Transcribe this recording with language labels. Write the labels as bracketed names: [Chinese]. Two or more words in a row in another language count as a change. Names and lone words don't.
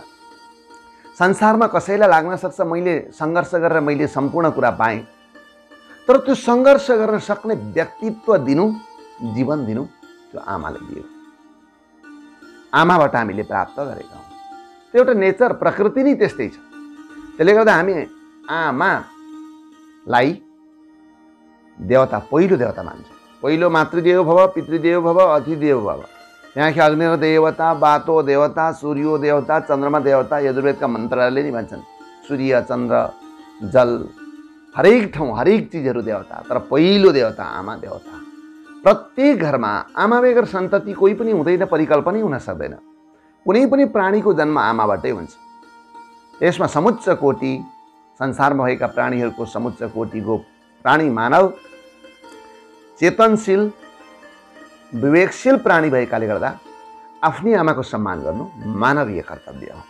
[Nepali] संसारमा कसैलाई लाग्न सक्छ मैले सङ्घर्ष गरेर मैले सम्पूर्ण कुरा पाएँ, तर त्यो सङ्घर्ष गर्न सक्ने व्यक्तित्व दिनु, जीवन दिनु त्यो आमाले दियो। आमाबाट हामीले प्राप्त गरेका हौँ। त्यो एउटा नेचर, प्रकृति नै त्यस्तै छ। त्यसले गर्दा हामी आमालाई देवता, पहिलो देवता मान्छौँ। पहिलो [Sanskrit] मातृदेव भव, पितृदेव भव, अतिदेव भव। [Nepali] त्यहाँदेखि अग्नि देवता, बातो देवता, सूर्यो देवता, चन्द्रमा देवता। यजुर्वेदका मन्त्रहरूले नि भन्छन् सूर्य, चन्द्र, जल, हरेक ठाउँ हरेक चिजहरू देवता। तर पहिलो देवता आमा देवता। प्रत्येक घरमा आमा बेगर सन्तति कोही पनि हुँदैन, परिकल्पनै हुन सक्दैन। कुनै पनि प्राणीको जन्म आमाबाटै हुन्छ। यसमा समुच्च कोटि, संसारमा भएका प्राणीहरूको समुच्च कोटिको प्राणी मानव चेतनशील विवेकशील प्राणी भएकाले गर्दा आफ्नै आमाको सम्मान गर्नु मानवीय कर्तव्य हो।